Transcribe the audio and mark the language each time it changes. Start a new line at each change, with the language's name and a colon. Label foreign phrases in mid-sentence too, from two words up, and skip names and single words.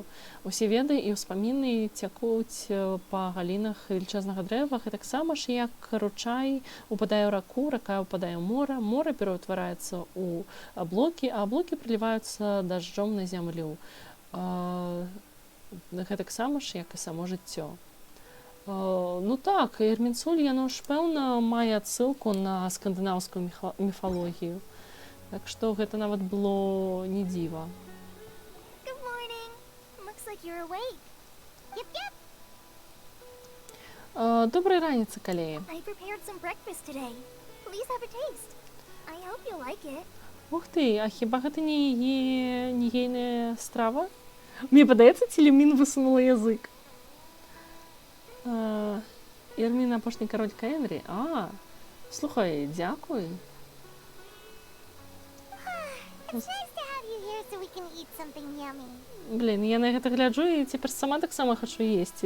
Belarusian: Усе веды і ўспаміны цякуць па галінах велічэзнага дрэва, і таксама ж як ручай упадае ў раку, рака ўпадае ў мора, мора пераўтвараецца ў аблокі, а аблокі прыліваюцца дажджом на зямлю. Гэтаксама ж, як і само жыццё. Ну так, Ірмінцуль, яно ж пэўна мае адсылку на скандынаўскую міфалогію. Так што гэта нават было не дзіва.
English: Good morning. Looks like you're awake. Yep.
Belarusian: Добрай раніцы, калеі.
English: I prepared some breakfast today. Please have a taste. I hope you like it.
Belarusian: Ух ты, а хіба гэта не ейная страва? Мне падаецца, ці Люмін высунула язык. Ірмін апошні кароль Каэнрі. Слухай, дзякуй. Блін, я на гэта гляджу і цяпер сама таксама хачу есці.